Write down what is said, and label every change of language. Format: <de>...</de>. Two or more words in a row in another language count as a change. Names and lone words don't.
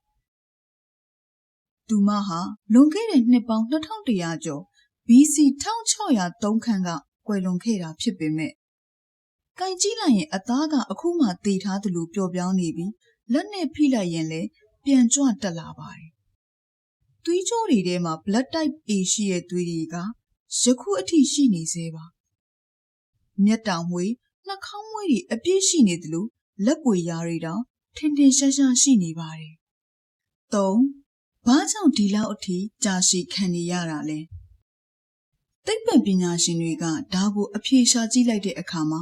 <my>သူမဟာလွန်ခဲ့တဲ့နှစ်ပေါင်း2100ကျော် BC 1603ခန့်ကကွယ်လွန်ခဲ့တာဖြစ်ပေမဲ့ကိုင်ကြည့်လိုက်ရင်အသားကအခုမှသေထားသလိုပျော့ပြောင်းနေပြီးလက်နဲ့ဖိလိုက်ရင်လည်းပြန်ကြွတက်လာပါတယ်။သွေးကြောတွေထဲမှာ</my> <en>blood type A</en> <my>ရှိတဲ့သွေးတွေကယခုအထိရှိနေသေးပါ။မျက်တောင် မွေးနှာခေါင်းမွေးတွေအပြည့်ရှိနေသလိုလက်ပွေရာတွေတောင်ထင်ထင်ရှားရှားရှိနေပါတယ်။ဘာကြောင့်ဒီလောက်အထိကြာရှည်ခံနေရတာလဲ။သိပ္ပံပညာရှင်တွေကဒါကိုအဖြေရှာကြည့်လိုက်တဲ့အခါမှာ</my>